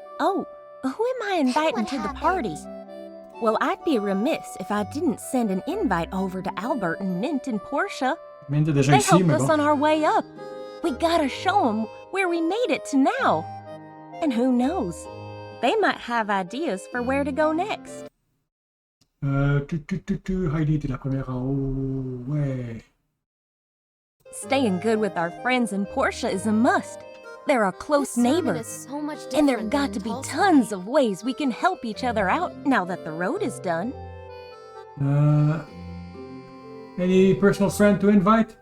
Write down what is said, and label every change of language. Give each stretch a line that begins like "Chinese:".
English: Oh, who am I inviting to the party? Well, I'd be remiss if I didn't send an invite over to Albert and Mint and Portia. They helped us on our way up. We gotta show them where we made it to now. And who knows? They might have ideas for where to go next.
French: Heidi, t'es la première en haut. Ouais.
English: Staying good with our friends and Portia is a must. They're a close neighbor. And there've got to be tons of ways we can help each other out now that the road is done. Any personal friend to invite?